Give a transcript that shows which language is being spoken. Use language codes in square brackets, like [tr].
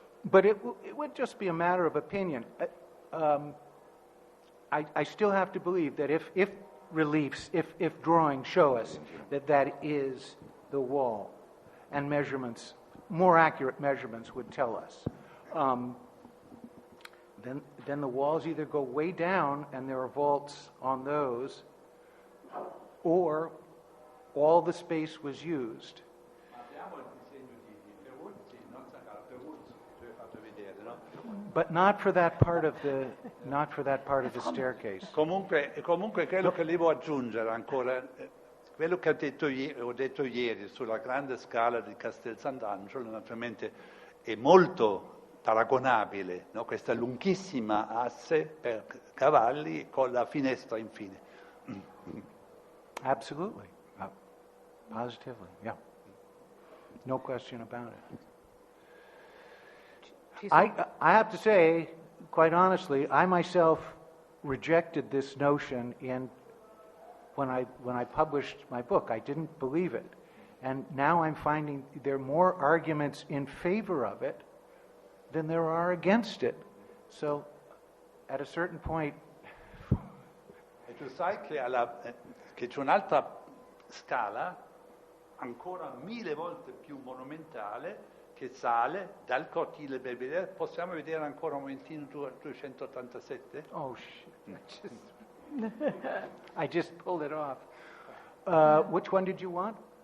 [en] But it would just be a matter of opinion. I still have to believe that if reliefs, if drawings show us that is the wall, and measurements, more accurate measurements would tell us, then the walls either go way down and there are vaults on those, or all the space was used. But not for that part of the staircase. [it] Comunque quello che devo aggiungere ancora, quello che ho detto ieri sulla grande scala di Castel Sant'Angelo, naturalmente è molto paragonabile, no? Questa lunghissima asse per cavalli con la finestra infine. [en] Absolutely, positively, yeah, no question about it. I have to say, quite honestly, I myself rejected this notion when I published my book. I didn't believe it. And now I'm finding there are more arguments in favor of it than there are against it. So, at a certain point... [it] E tu sai che c'è un'altra scala, ancora 1000 volte più monumentale, che sale dal cortile Belvedere. Possiamo vedere ancora un momentino 287? [en] Oh, shit. I just pulled it off. Which one did you want?